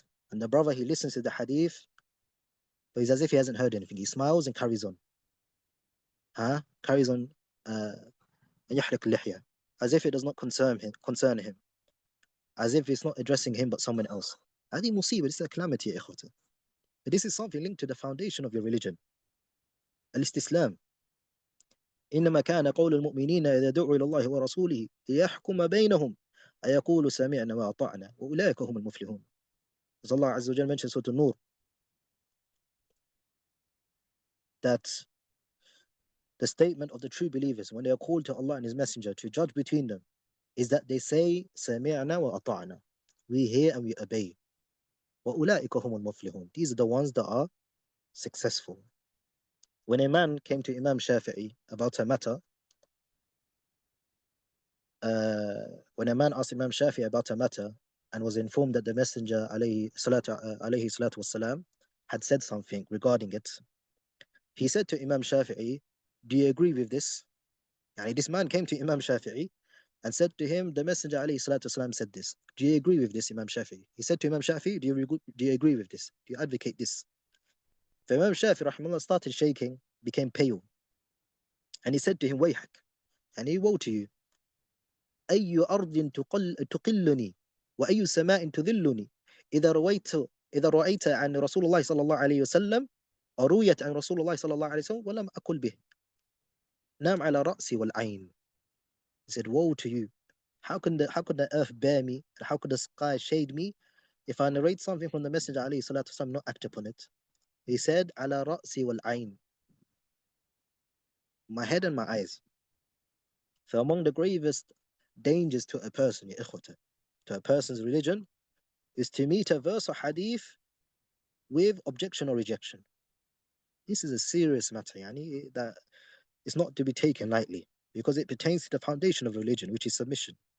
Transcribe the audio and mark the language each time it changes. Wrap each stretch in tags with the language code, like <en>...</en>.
<en>And the brother, he listens to the hadith, but it's as if he hasn't heard anything. He smiles and carries on. Carries on,</en> <ar>يحلق اللحية,</ar> <en>as if it does not concern him, as if it's not addressing him but someone else.</en> <ar>هذه مصيبة,</ar> <en>this is a calamity</en> <ar>يا إخوة.</ar> <en>This is something linked to the foundation of your religion.</en> <ar>الاستسلام. إنما كان قول المؤمنين إذا دعوا إلى الله ورسوله ليحكم بينهم أن يقولوا سمعنا وأطعنا وأولئك هم المفلحون.</ar> <en>As Allah Azza wa Jalla mentions in Surah An-Nur, that the statement of the true believers when they are called to Allah and His Messenger to judge between them is that they say,</en> <ar>سَمِعْنَا وَأَطَعْنَا.</ar> <en>We hear and we obey.</en> <ar>وَأُولَٰئِكَ هُمُ الْمُفْلِحُونَ.</ar> <en>These are the ones that are successful. When a man came to Imam Shafi'i about a matter, when a man asked Imam Shafi'i about a matter and was informed that the Messenger alayhi salatu wasalam had said something regarding it, he said to Imam Shafi'i, do you agree with this? Yani this man came to Imam Shafi'i and said to him, the Messenger alayhi salatu wasalam said this. Do you agree with this, Imam Shafi'i? He said to Imam Shafi'i, do you agree with this? Do you advocate this? So Imam Shafi'i rahimahullah started shaking, became pale. And he said to him, Wayhak, and he woe to you.</en> <ar>أي أرض تقلني وأي سماء تذلني إذا رويت إذا رأيت عن رسول الله صلى الله عليه وسلم أو رويت عن رسول الله صلى الله عليه وسلم ولم أقل به نام على رأسي والعين.</ar> <en>He said, woe to you. How can the earth bear me? And how could the sky shade me if I narrate something from the Messenger عليه الصلاة والسلام, not act upon it? He said,</en> <ar>على رأسي والعين.</ar> <en>My head and my eyes. So among the gravest dangers to a person, to a person's religion, is to meet a verse or hadith with objection or rejection. This is a serious matter, yani, that is not to be taken lightly because it pertains to the foundation of religion, which is submission.</en>